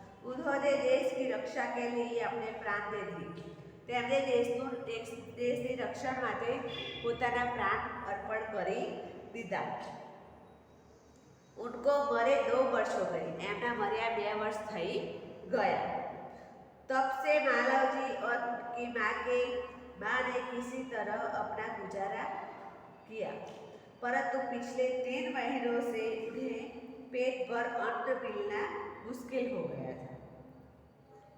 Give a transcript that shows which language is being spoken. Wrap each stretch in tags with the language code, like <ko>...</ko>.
<hi>उन्होंने देश की रक्षा के लिए अपने प्राण दे दिए।</hi> <gu>તેમણે દેશની રક્ષા માટે પોતાના પ્રાણ અર્પણ કરી દીધા।</gu> <hi>उनको मरे 2 वर्ष हो गए,</hi> <gu>एमना मर्या 2 वर्ष थई गया।</gu> <hi>तब से मालवजी और उनकी माँ ने किसी तरह अपना गुजारा किया, परंतु पिछले 3 महीनों से उन्हें पेट भर अन्न मिलना मुश्किल हो गया था।</hi>